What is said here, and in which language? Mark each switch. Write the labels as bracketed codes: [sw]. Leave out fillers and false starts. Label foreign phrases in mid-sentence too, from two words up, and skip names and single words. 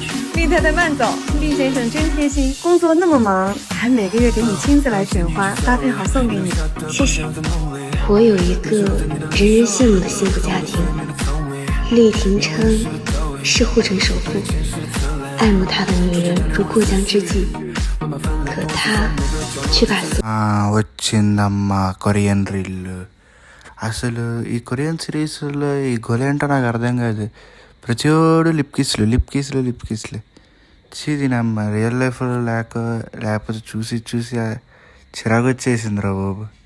[zh] 厉太太慢走，厉先生真贴心，工作那么忙，还每个月给你亲自来选花，搭配好送给你。谢谢。我有一个人人羡慕的幸福家庭，厉廷琛是护城首富，爱慕他的女人如过江之鲫，可他却把 [te] వచ్చిందమ్మా [en] Korean reel. [te] అసలు ఈ కొరియన్ సిరీస్లో ఈ గొలేంటో నాకు అర్థం కాదు. ప్రతిోడు లిప్ కిస్లు. దీనమ్మ రియల్ లైఫ్లో లేకపోతే చూసి చిరాకు వచ్చేసిందిరా బాబు.